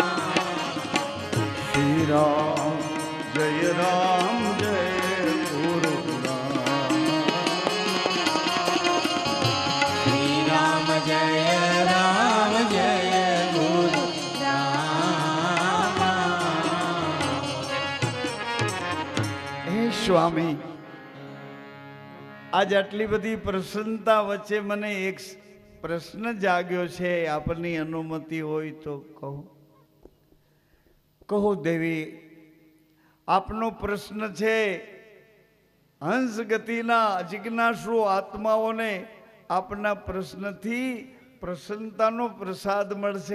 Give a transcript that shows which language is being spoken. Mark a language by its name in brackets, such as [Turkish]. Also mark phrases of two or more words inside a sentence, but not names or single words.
[Hindi] श्री राम जय गुरु राम। श्री राम जय गुरु राम। [Gujarati] હે સ્વામી, આજ આટલી બધી પ્રસન્નતા વચ્ચે મને એક પ્રશ્ન જાગ્યો છે, આપની અનુમતિ હોય તો કહું? કહો દેવી, આપનો પ્રશ્ન છે, હંસ ગતિના અજિજ્ઞાસુ આત્માઓને આપના પ્રશ્નથી પ્રસન્નતાનો પ્રસાદ મળશે.